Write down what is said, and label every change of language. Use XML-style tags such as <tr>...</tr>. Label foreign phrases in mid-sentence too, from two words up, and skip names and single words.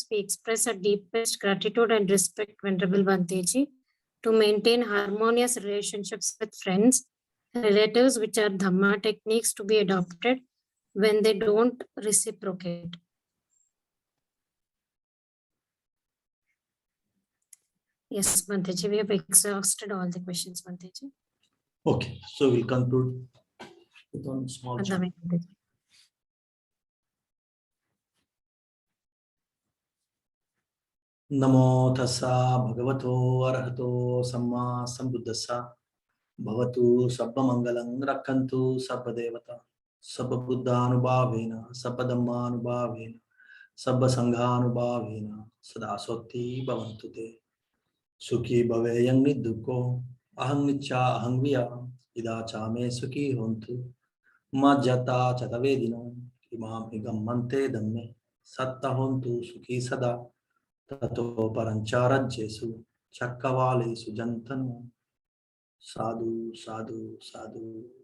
<en>We express our deepest gratitude and respect, Venerable Bhanteji, to maintain harmonious relationships with friends, relatives, which are Dhamma techniques to be adopted when they don't reciprocate. Yes, Bhanteji, we have exhausted all the questions, Bhanteji. Okay, so we'll conclude with one small chant.</en> <pi>Vandami Bhanteji. Namo tassa bhagavato arahato samma sambuddhassa bhavatu sabba mangalam rakkantu sabba devata sabba buddhanubhavena sabba dhammanubhavena sabba sanghanubhavena sada sotti bhavantu te sukhi bhaveyang niddukho aham nicha aham viya ida chame sukhi hontu majjata chatavedino imam higammante dhamme satta hontu sukhi sada tato parancharadjesu chakkavalesu jantanu sadhu sadhu sadhu.</pi>